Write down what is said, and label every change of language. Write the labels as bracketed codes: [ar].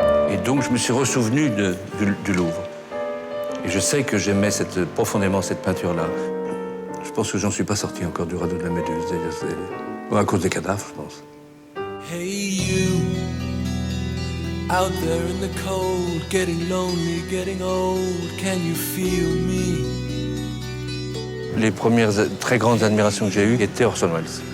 [fr] Et donc, je me suis ressouvenu du Louvre. Et je sais que j'aimais profondément cette peinture-là. Je pense que j'en suis pas sorti encore du radeau de la Méduse, d'ailleurs. À cause des cadavres, je pense. [en] Hey you, out there in the cold, getting lonely, getting old, can you feel me? [fr] les premières très grandes admirations que j'ai eues étaient Orson Welles.